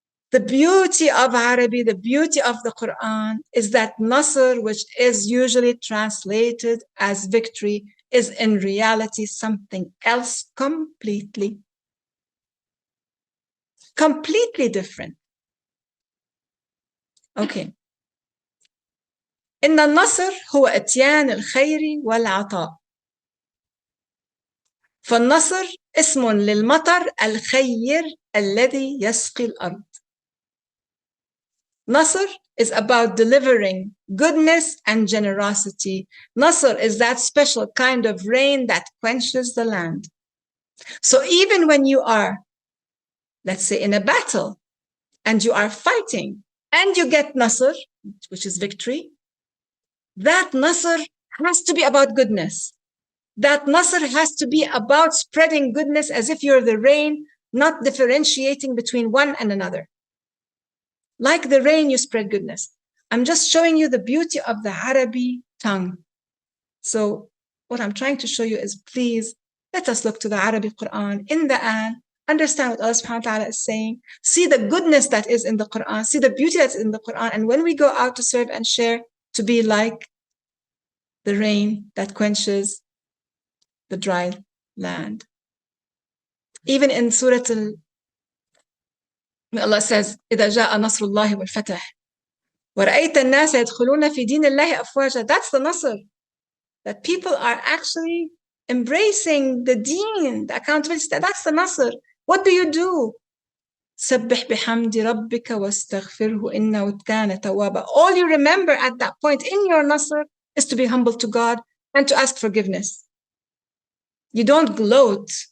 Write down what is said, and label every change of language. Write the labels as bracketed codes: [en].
[en] The beauty of Arabic, the beauty of the Quran is that nasr, which is usually translated as victory, is in reality something else completely different. Okay. [ar] إن النصر هو إتيان الخير والعطاء. فالنصر اسم للمطر الخير الذي يسقي الأرض. [en] Nasr is about delivering goodness and generosity. Nasr is that special kind of rain that quenches the land. So even when you are, let's say, in a battle and you are fighting and you get Nasr, which is victory, that Nasr has to be about goodness. That Nasr has to be about spreading goodness as if you're the rain, not differentiating between one and another. Like the rain, you spread goodness. I'm just showing you the beauty of the Arabic tongue. So what I'm trying to show you is, please, let us look to the Arabic Quran in the Quran, understand what Allah subhanahu wa ta'ala is saying, see the goodness that is in the Quran, see the beauty that's in the Quran, and when we go out to serve and share, to be like the rain that quenches the dry land. Even in Surah Allah says, [ar] إِذَا جَاءَ نَصْرُ اللَّهِ وَالْفَتَحِ وَرَأَيْتَ النَّاسَ يَدْخُلُونَ فِي دِينِ اللَّهِ أَفْوَاجًا. [en] That's the Nasr. That people are actually embracing the deen, the accountability. That's the Nasr. What do you do? [ar] سَبِّحْ بِحَمْدِ رَبِّكَ وَاسْتَغْفِرْهُ إِنَّهُ كَانَ تَوَّابًا. [en] All you remember at that point in your Nasr is to be humble to God and to ask forgiveness. You don't gloat.